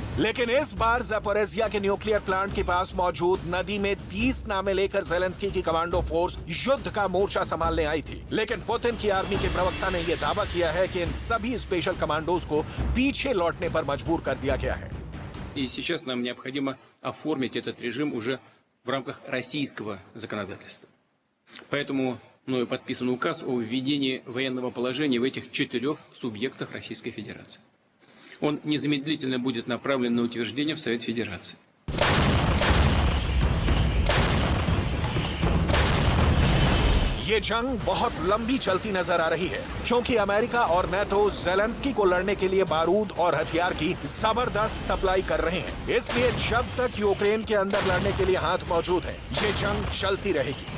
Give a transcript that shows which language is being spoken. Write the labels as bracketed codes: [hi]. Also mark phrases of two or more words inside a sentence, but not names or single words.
[hi] लेकिन इस बार ज़पोरिज़िया के [en] nuclear plant [hi] के पास मौजूद नदी में 30 नावें लेकर ज़ेलेंस्की की [en] commando force [hi] युद्ध का मोर्चा संभालने आई थी। लेकिन पुतिन की आर्मी के प्रवक्ता ने यह दावा किया है कि इन सभी [en] special commandos [hi] को पीछे लौटने पर मजबूर कर दिया गया है। [ru] И сейчас нам необходимо оформить этот режим уже в рамках российского законодательства. Поэтому мною подписан указ о введении военного положения в этих 4 субъектах Российской Федерации. Он незамедлительно будет направлен на утверждение в Совет Федерации. [hi] ये जंग बहुत लंबी चलती नजर आ रही है, क्योंकि अमेरिका और नेटो ज़ेलेंस्की को लड़ने के लिए बारूद और हथियार की जबरदस्त सप्लाई कर रहे हैं। इसलिए जब तक यूक्रेन के अंदर लड़ने के लिए हाथ मौजूद है, ये जंग चलती रहेगी।